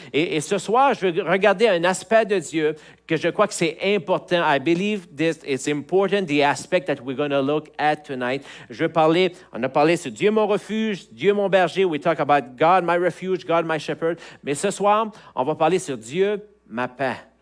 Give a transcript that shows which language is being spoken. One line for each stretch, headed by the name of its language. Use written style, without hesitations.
French: Et ce soir, je vais regarder un aspect de Dieu que je crois que c'est important.
English: I believe this is important, the aspect that we're going to look at tonight.
French: On a parlé sur Dieu mon refuge, Dieu mon berger.
English: We talk about God my refuge, God my shepherd.
French: Mais ce soir, on va parler sur Dieu ma paix.